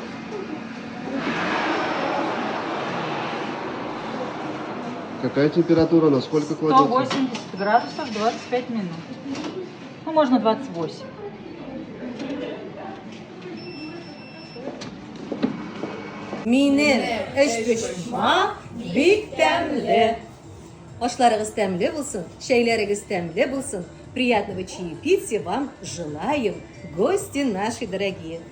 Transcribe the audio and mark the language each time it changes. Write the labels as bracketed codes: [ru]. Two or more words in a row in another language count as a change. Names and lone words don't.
[ru] Какая температура, на сколько кладется? 180 градусов, 25 минут. Ну, можно 28. [tt] Mini ish pishma bik temli. Oshlarınız temli bulsun, şeyleriniz temli bulsun. [ru] Приятного чаепития вам желаем, гости наши дорогие.